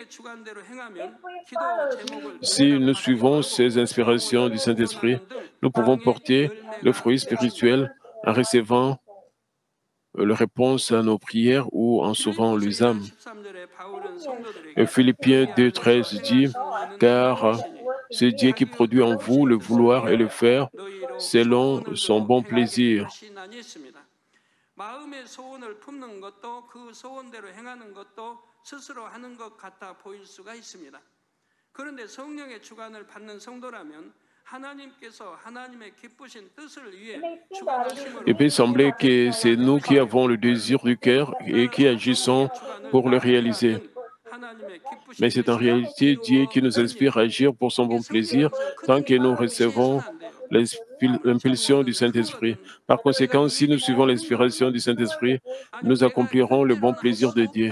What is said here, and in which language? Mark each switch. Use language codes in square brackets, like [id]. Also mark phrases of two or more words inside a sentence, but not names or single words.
[fr] Si nous suivons ces inspirations du Saint-Esprit, nous pouvons porter le fruit spirituel en recevant la réponse à nos prières ou en sauvant les âmes. Et Philippiens 2,13 dit, car c'est Dieu qui produit en vous le vouloir et le faire selon son bon plaisir. [ko] 마음의 소원을 품는 것도 그 소원대로 행하는 것도 스스로 하는 것 같아 보일 수가 있습니다. 그런데 성령의 주관을 받는 성도라면 하나님께서 하나님의 기쁘신 뜻을 위해 주관하심으로 [fr] Il peut sembler que c'est nous qui avons le désir du cœur et qui agissons pour le réaliser. Mais c'est en réalité Dieu qui nous inspire à agir pour son bon plaisir tant que nous recevons l'impulsion du Saint-Esprit. Par conséquent, si nous suivons l'inspiration du Saint-Esprit, nous accomplirons le bon plaisir de Dieu.